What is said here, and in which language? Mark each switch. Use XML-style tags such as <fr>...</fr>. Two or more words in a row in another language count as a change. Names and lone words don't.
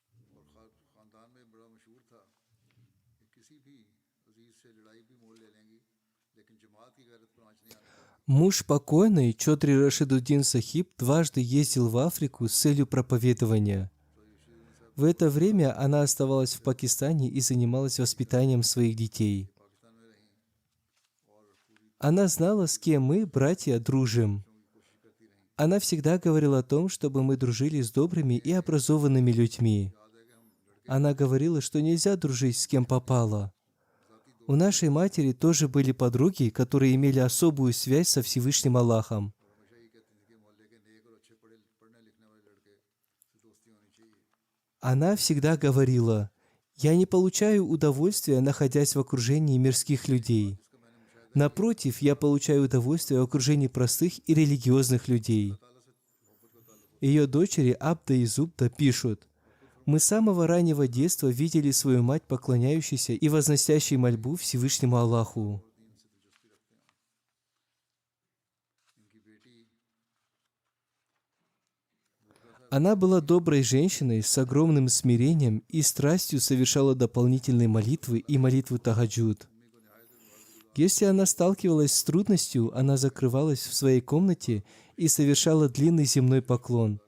<ur>اور خاندان میں بڑا مشہور تھا کہ کسی بھی عزیز سے لڑائی بھی مول لے لیں گی، لیکن جماعت کی غیرت پر آنچ نہیں آنے دیں گی.</ur> <ru>Муж покойный, Чодри Рашидуддин Сахиб, дважды ездил в Африку с целью проповедования. В это время она оставалась в Пакистане и занималась воспитанием своих детей.</ru> <ur>پاکستان میں رہیں اور پوری</ur> <ru>Она знала, с кем мы, братья, дружим.</ru> <ur>کوشش کرتی رہیں.</ur> <ru>Она всегда говорила о том, чтобы мы дружили с добрыми и образованными людьми.</ru> <ur>یاد ہے کہ ہم لڑکے</ur> <ru>Она говорила, что нельзя дружить с кем попало.</ru> <ur>ज़ाती</ur> <ru>У нашей матери тоже были подруги, которые имели особую связь со Всевышним Аллахом.</ru> <ur>اور ہمیشہ یہ کہتی تھی کہ محلے کے نیک اور اچھے پڑھنے لکھنے والے لڑکے سے دوستی ہونی چاہیے.</ur> <ru>Она всегда говорила: «Я не получаю удовольствия, находясь в окружении мирских людей.</ru> <ur>جس کا میں نے مشاہدہ</ur> <ru>Напротив, я получаю удовольствие в окружении простых и религиозных людей».</ru> <ur>تعالیٰ سے محبت کا تعلق</ur> <ru>Ее дочери Абда и Зубда пишут: «Мы с самого раннего детства видели свою мать, поклоняющейся и возносящей мольбу Всевышнему Аллаху.</ru> <ur>اور دین سے دلچسپی رکھتے ہیں. ان کی بیٹی</ur> <ru>Она была доброй женщиной с огромным смирением и страстью совершала дополнительные молитвы и молитвы тахаджуд. Если она сталкивалась с трудностью, она закрывалась в своей комнате и совершала длинный земной поклон.</ru>